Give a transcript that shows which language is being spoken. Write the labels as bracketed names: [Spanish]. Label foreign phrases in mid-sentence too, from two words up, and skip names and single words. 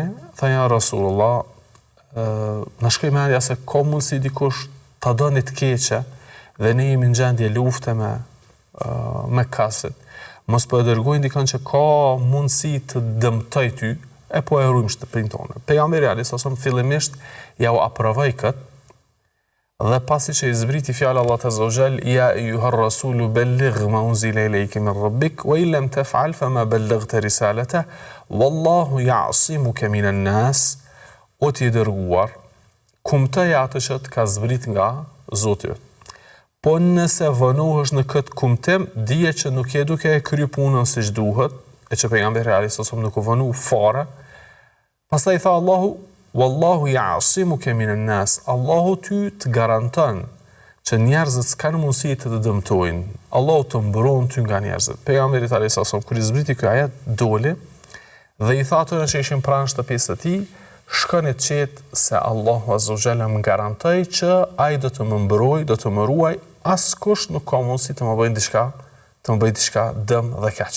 [Albanian] Tha, [Arabic] يا رسول الله, [Albanian] na shkoj mendja se ka mundësi dikush ta doni të keqe dhe ne jemi në gjendje lufte me kasit. Mos po e dërgojnë dikon që ka mundësi të dëmtoj ty, e po e rrujmë shtëpinë tonë. [Arabic] Pejgamberi عليه السلام [Albanian] fillimisht ja u aprovoi këtë, dhe pasi që i zbriti fjala Allah [Arabic] عز وجل يا أيها الرسول بلغ ما أنزل إليك من ربك وإن لم تفعل فما بلغت رسالته والله يعصمك من الناس, [Albanian] o ti dërguar, kumtoj atë që të ka zbrit nga Zoti yt. Po nëse vënohesh në këtë kumtim, dije që nuk je duke e kry punën siç duhet, e që pejgamberi [Arabic] عليه السلام [Albanian] nuk u vënu fare. Pastaj tha Allahu, [Arabic] والله يعصمك من الناس, [Albanian] Allahu ty të garanton që njerëzit s'kan mundësi të të dëmtojnë. Allahu të mbron ty nga njerëzit. Pejgamberi [Arabic] عليه السلام [Albanian] kur i zbriti ky ajet doli dhe i tha atyre që ishin pranë shtëpisë së tij, shkoni të qetë se Allahu [Arabic] عز وجل [Albanian] më garantoi që ai do të më mbrojë, do të më ruaj, askush nuk ka mundësi të më bëjë diçka dëm dhe keq.